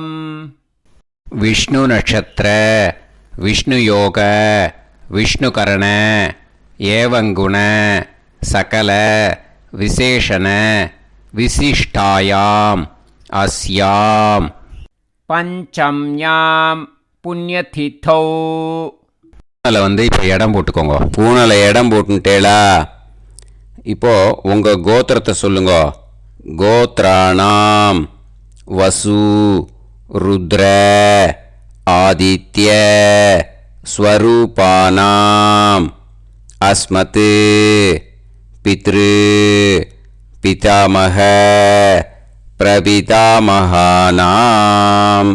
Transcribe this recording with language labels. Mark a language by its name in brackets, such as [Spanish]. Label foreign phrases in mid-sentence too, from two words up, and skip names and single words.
[Sanskrit] विष्णु नक्षत्र विष्णु योग विष्णुकरण एवं गुण सकल विशेषण विशिष्टायां अस्यां पंचम्यां पुण्यतिथौ. [Tamil] பூனலை இப்போ இடம் போட்டுக்கோங்க. பூனலை இடம் போட்டுட்டேளா? இப்போது உங்கள் கோத்திரத்தை சொல்லுங்க. [Sanskrit] गोत्राणां वसु रुद्र आदित्य स्वरूपाणां अस्मत् पितृ पितामह प्रपितामहानां.